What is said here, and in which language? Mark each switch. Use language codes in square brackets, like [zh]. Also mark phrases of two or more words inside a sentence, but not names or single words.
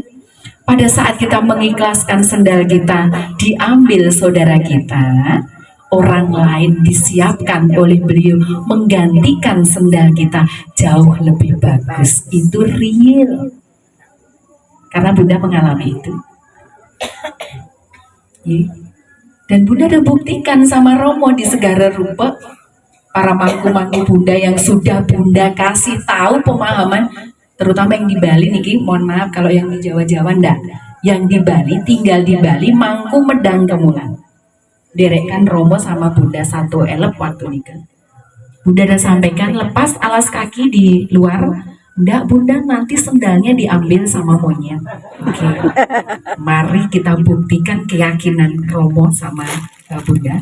[id] Pada saat kita mengikhlaskan sendal kita diambil saudara kita, orang lain disiapkan oleh beliau menggantikan sendal kita jauh lebih bagus. Itu real. Karena Bunda mengalami itu. Dan Bunda udah buktikan sama Romo di Segara Rupa. para mangku-mangku Bunda yang sudah Bunda kasih tahu pemahaman, terutama yang di Bali niki, mohon maaf kalau yang di Jawa-Jawa ndak. Yang di Bali, tinggal di Bali, mangku medang kemulan. Derekkan Romo sama Bunda satu elep waktu nikah. Bunda udah sampaikan lepas alas kaki di luar, ndak Bunda nanti sendalnya diambil sama monyet. Oke. Mari kita buktikan keyakinan Romo sama Bunda.